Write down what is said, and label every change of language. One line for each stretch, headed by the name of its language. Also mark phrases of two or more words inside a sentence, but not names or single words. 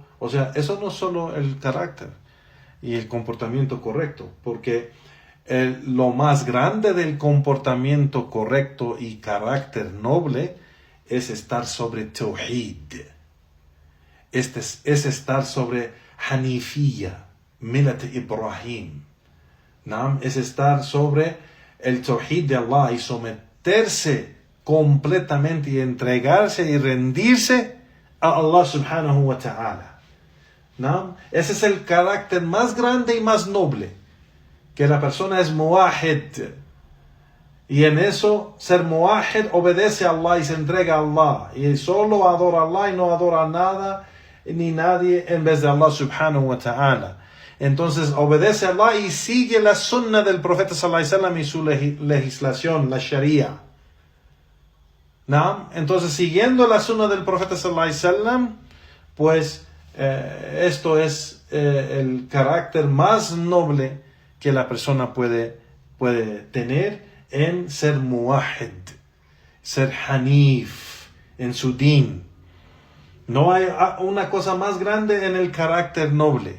Spanish: O sea, eso no es solo el carácter y el comportamiento correcto, porque lo más grande del comportamiento correcto y carácter noble es estar sobre Tawhid. Es estar sobre Hanifiyya,
Arabic: ملة إبراهيم.
Spanish: ¿No? Es estar sobre el Tawhid de Allah y someterse completamente y entregarse y rendirse a Allah
Arabic: سبحانه وتعالى.
Spanish: ¿No? Ese es el carácter más grande y más noble. Que la persona es muwahid. Y en eso, ser muwahid obedece a Allah y se entrega a Allah. Y solo adora a Allah y no adora nada ni nadie en vez de Allah
Arabic: سبحانه وتعالى.
Spanish: Entonces obedece a Allah y sigue la sunnah del profeta
Arabic: صلى الله عليه وسلم
Spanish: y su legislación, la sharia. ¿No? Entonces siguiendo la sunnah del profeta
Arabic: صلى الله عليه وسلم,
Spanish: pues esto es el carácter más noble que la persona puede tener en ser muwahid, ser hanif en su din. No hay una cosa más grande en el carácter noble.